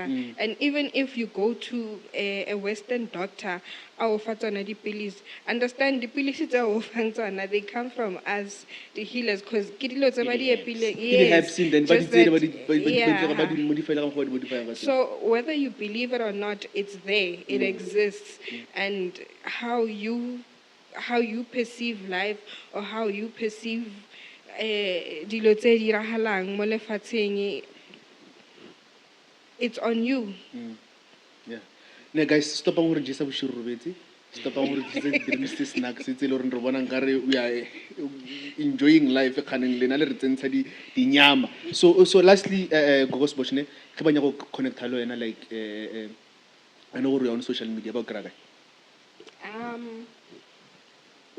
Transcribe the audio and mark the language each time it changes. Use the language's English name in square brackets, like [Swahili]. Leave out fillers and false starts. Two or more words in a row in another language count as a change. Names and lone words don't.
[English] And even if you go to a Western doctor, understand the pills they come from us, the healers, because so whether you believe it or not, it's there, it exists. And how you perceive life, or how you perceive [Tswana] dilo tse diragalang mo lefatsheng, [English] it's on you. Yeah. Now guys, stop ang just stop ang snacks. We are enjoying life. So lastly, Gogo Sbosh ne, connect like I know we're on social media about